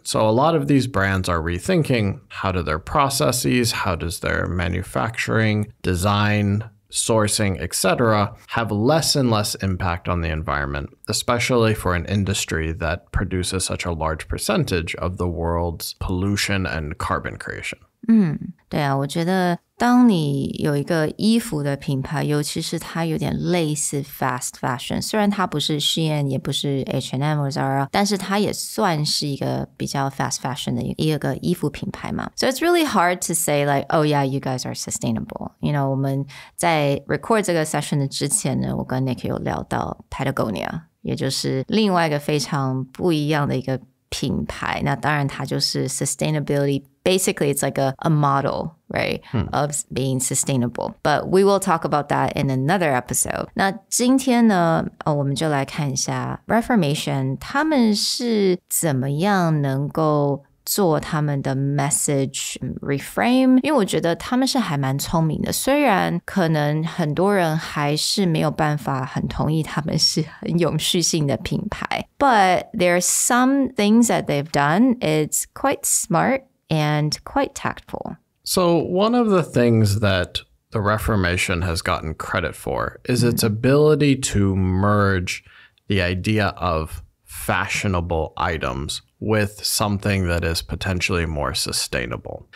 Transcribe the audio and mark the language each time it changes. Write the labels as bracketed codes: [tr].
[en] So a lot of these brands are rethinking how do their processes, how does their manufacturing, design, sourcing, etc., have less and less impact on the environment, especially for an industry that produces such a large percentage of the world's pollution and carbon creation. [zh] 对啊，我觉得当你有一个衣服的品牌，尤其是它有点类似 fast fashion， 虽然它不是 Shein 也不是 H&M 或 Zara， 但是它也算是一个比较 fast fashion 的一个衣服品牌嘛。 [en] So it's really hard to say like, oh yeah, you guys are sustainable. You know, [zh] 我们在 record 这个 session 的之前呢，我跟 Nick 有聊到 Patagonia， 也就是另外一个非常不一样的一个品牌。那当然它就是 [en] sustainability。Basically, it's like a model, right, of being sustainable. But we will talk about that in another episode. [zh] 那今天呢，我们就来看一下 Reformation 他们是怎么样能够做他们的 [en] message reframe， [zh] 因为我觉得他们是还蛮聪明的，虽然可能很多人还是没有办法很同意他们是很永续性的品牌， [en] but there are some things that they've done. It's quite smart and quite tactful. So one of the things that the Reformation has gotten credit for is its ability to merge the idea of fashionable items with something that is potentially more sustainable.